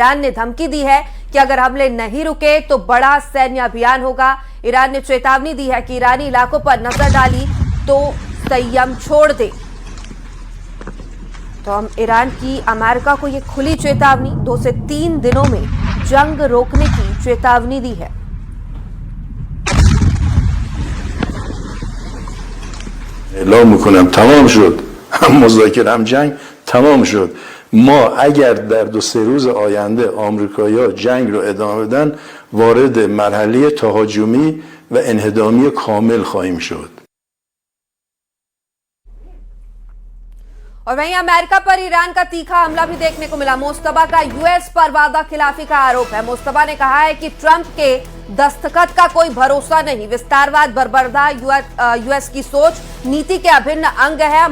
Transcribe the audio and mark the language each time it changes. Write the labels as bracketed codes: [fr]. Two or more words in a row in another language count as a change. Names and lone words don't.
[hi] ईरान ने धमकी दी है कि अगर हमले नहीं रुके तो बड़ा सैन्य अभियान होगा। ईरान ने चेतावनी दी है कि ईरानी इलाकों पर नजर डाली तो संयम छोड़ दे। तो हम ईरान की अमेरिका को यह खुली चेतावनी, 2 से 3 दिनों में जंग रोकने की चेतावनी दी है। [fa] اعلام میکنم تمام شد، هم مذاکره هم جنگ تمام شد. ما اگر در 2-3 روز آینده آمریکایی‌ها جنگ رو ادامه بدن وارد مرحله تهاجمی و انهدامی کامل خواهیم شد. [hi] और वहीं अमेरिका पर ईरान का तीखा हमला भी देखने को मिला। मुस्तफा का यूएस पर वादा खिलाफी का आरोप है। मुस्तफा ने कहा है कि ट्रंप के दस्तखत का कोई भरोसा नहीं। विस्तारवाद बर्बरदा यूएस की सोच नीति के अभिन्न अंग है।